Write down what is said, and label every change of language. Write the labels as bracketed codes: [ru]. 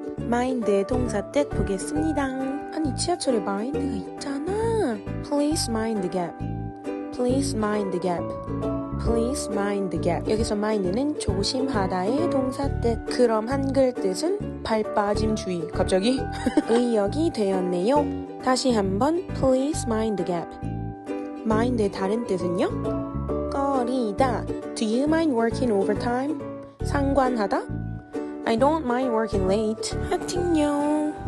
[ko] 마인드의 동사 뜻 보겠습니다. 아니, 지하철에 마인드가 있잖아. [en] Please mind the gap. Please mind the gap. Please mind the gap. [ko] 여기서 mind는 조심하다의 동사 뜻. 그럼 한글 뜻은 발 빠짐 주의. 갑자기? 의역이 되었네요. 다시 한번 [en] Please mind the gap. [ko] mind의 다른 뜻은요? 꺼리다. [en] Do you mind working overtime? [ko] 상관하다? [en] I don't mind working late. 하팅요.